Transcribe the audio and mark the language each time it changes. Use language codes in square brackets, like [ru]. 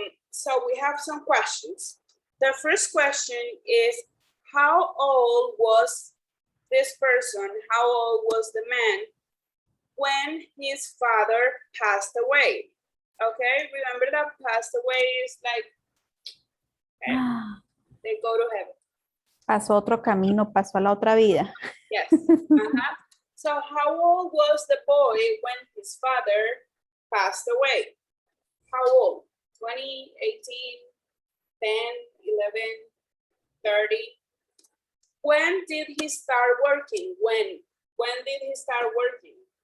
[en] So we have some questions. The first question is, how old was this person? How old was the man when his father passed away? Okay, remember that passed away is like, they go to heaven. [es] Pasó otro camino, pasó a la otra vida. [en] Yes. So how old was the boy when his father passed away? How old? 20, 18, 10, 11, 30? When did he start working? When did he start working?